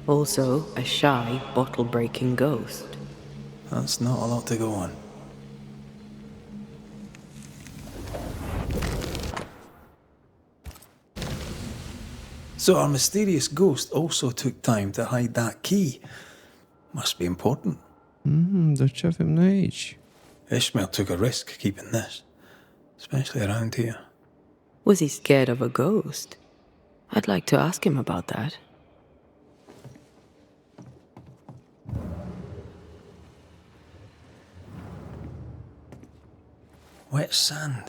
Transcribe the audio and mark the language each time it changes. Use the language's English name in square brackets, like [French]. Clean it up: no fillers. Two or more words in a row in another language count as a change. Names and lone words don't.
[English] Also, a shy, bottle-breaking ghost. That's not a lot to go on. So our mysterious ghost also took time to hide that key. Must be important. [Romanian] Dar ce avem noi aici? [English] Ishmael took a risk keeping this, especially around here. Was he scared of a ghost? I'd like to ask him about that. Wet sand.